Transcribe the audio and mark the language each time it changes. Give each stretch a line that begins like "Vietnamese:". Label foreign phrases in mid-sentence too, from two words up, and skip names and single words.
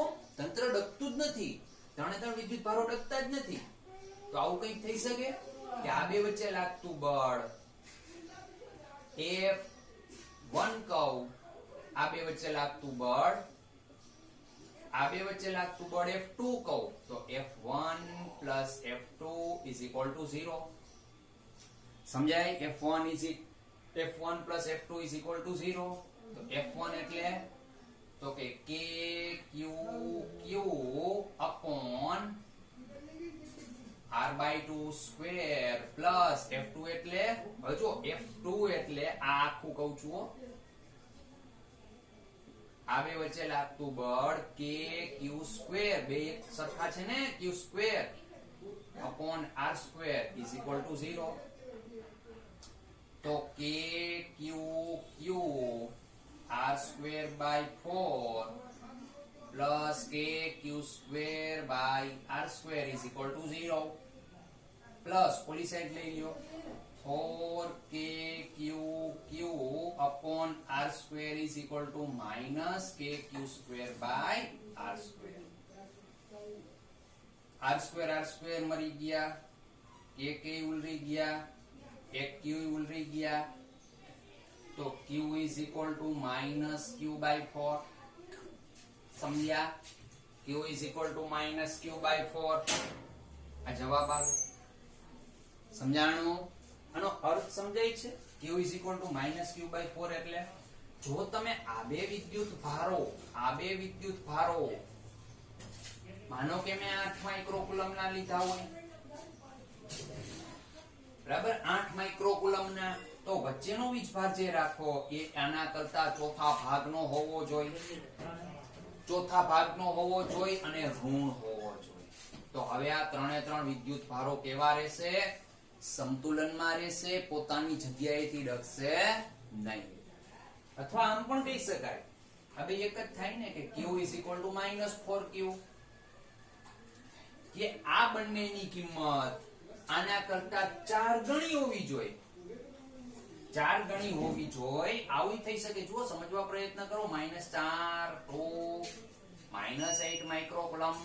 Gujarati: તંત્ર ડગતું જ નથી, ત્રણે ત્રણ વિદ્યુત ભારો ડગતા જ નથી. તો આવું કંઈક થઈ શકે કે આ બે વચ્ચે લાગતું બળ F1 કહું, આ બે વચ્ચે લાગતું બળ, આ બે વચ્ચે લાગતું બળ F2 કહું, તો
English: F1 plus F2 is equal to 0. સમજાય? F1 plus F2 is equal to 0. તો F1 એટલે તો કે KQQ upon R/2 square plus F2 એટલે હવે જો F2 એટલે આ આખું કહું છું, આ બે વચ્ચે લાગતું બળ KQ square, બે એક સરખા છે ને, Q square upon R square is equal to 0. તો KQQ R square by 4 plus KQ square by R square is equal to 0.
Gujarati: Plus ઓલી સાઈડ લઈ લ્યો,
English: 4KQQ upon R square is equal to minus KQ square by R square.
Gujarati: R square મરી ગયા, KK ઉલરી ગયા, એક Q ઉલરી ગયા, તો
English: Q is equal to minus Q by 4. સમજ્યા? Q is equal to minus Q by 4.
Gujarati: આ જવાબ આવે. સમજાણું? આનો અર્થ સમજાય છે?
English: Q is equal to minus Q by 4
Gujarati: એટલે જો તમે આ બે વિદ્યુત ભારો માનો કે મેં 8 માઇક્રોકુલમ ના લીધા હોય, બરાબર, 8 માઇક્રોકુલમ ના, તો વચ્ચેનો વીજભાર જે રાખો એ આના કરતા ચોથા ભાગનો હોવો જોઈએ, અને ઋણ હોવો જોઈએ. તો હવે આ ત્રણે ત્રણ વિદ્યુત ભારો કેવા રહેશે? સંતુલનમાં રહેશે, પોતાની જગ્યાએથી ડગશે નહીં. અથવા આમ પણ કહી શકાય, હવે એક જ થાય ને કે
English: Q is equal to minus 4Q,
Gujarati: કે આ બંનેની કિંમત આના કરતા 4 ગણી હોવી જોઈએ, 4 ગણી હોવી જોઈએ. આવું થઈ શકે. જુઓ, સમજવા પ્રયત્ન કરો. -4 2 -8 માઇક્રોકુલમ.